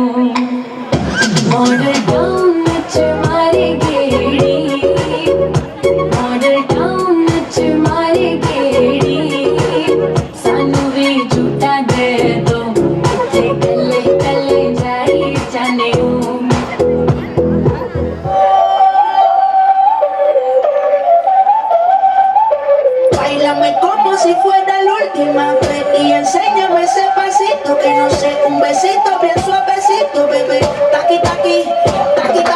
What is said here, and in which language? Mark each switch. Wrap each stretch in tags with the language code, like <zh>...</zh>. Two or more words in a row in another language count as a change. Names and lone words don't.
<pa>ਮਾਡਲ ਟਾਊਨ ਚ ਮਾਰੇ ਗੇੜੀ, ਮਾਡਲ ਟਾਊਨ ਚ ਮਾਰੇ ਗੇੜੀ, ਸਾਨੂੰ ਭੀ ਝੂਟਾ ਦੇ ਦੋ ਕਿੱਥੇ ਕੱਲੇ ਕੱਲੇ ਜਾਈ ਜਾਨੇ ਓ।</pa> <es>Báilame como si fuera la última vez y enséñame ese pasito que no sé, un besito bien suavecito, bebé. Taqui, taqui, taqui.</es>